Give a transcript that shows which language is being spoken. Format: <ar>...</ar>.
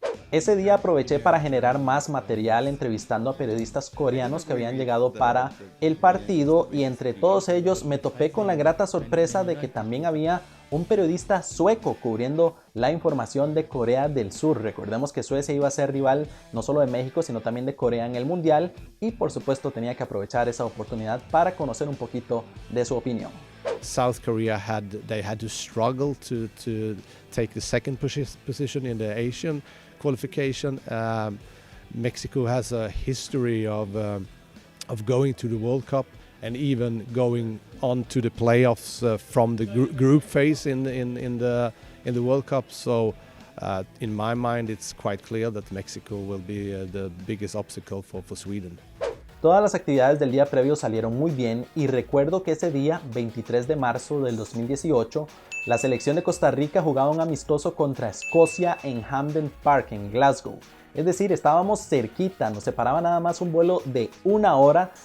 <es>Ese día aproveché para generar más material entrevistando a periodistas coreanos que habían llegado para el partido, y entre todos ellos me topé con la grata sorpresa de que también había un periodista sueco cubriendo la información de Corea del Sur. Recordemos que Suecia iba a ser rival no solo de México, sino también de Corea en el Mundial, y por supuesto tenía que aprovechar esa oportunidad para conocer un poquito de su opinión.</es> <en>South Korea had to struggle to take the second position in the Asian qualification. Mexico has a history of going to the World Cup and even going on to the playoffs from the group phase in the World Cup. So in my mind, it's quite clear that Mexico will be the biggest obstacle for Sweden.</en> <es>Todas las actividades del día previo salieron muy bien, y recuerdo que ese día, 23 de marzo del 2018, la selección de Costa Rica jugaba un amistoso contra Escocia en Hampden Park, en Glasgow. Es decir, estábamos cerquita, nos separaba nada más un vuelo de 1 hora.</es>